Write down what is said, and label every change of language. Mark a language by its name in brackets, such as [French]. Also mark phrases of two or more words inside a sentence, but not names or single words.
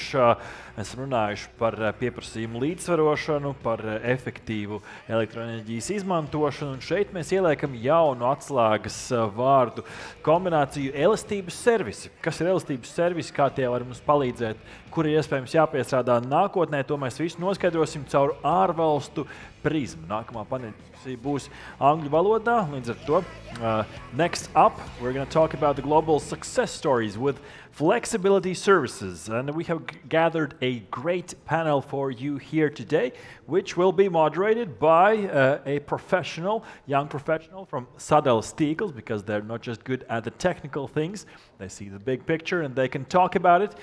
[Latvian] Mēs runājuši par pieprasījumu līdzsvarošanu, par efektīvu elektroenerģijas izmantošanu, un šeit mēs ieliekam jaunu atslēgas vārdu kombināciju elastības servisi. Kas ir elastības servisi, kā tie var mums palīdzēt, kur ir iespējams jāpiestrādā nākotnē, to mēs visu noskaidrosim caur ārvalstu prizmu. Nākamā paneļa būs angļu valodā, līdz ar to [English] next up, we're going to talk about the global success stories with flexibility services, and we have gathered a great panel for you here today, which will be moderated by a professional, young professional from Sadals Tīkls, because they're not just good at the technical things, they see the big picture and they can talk about it.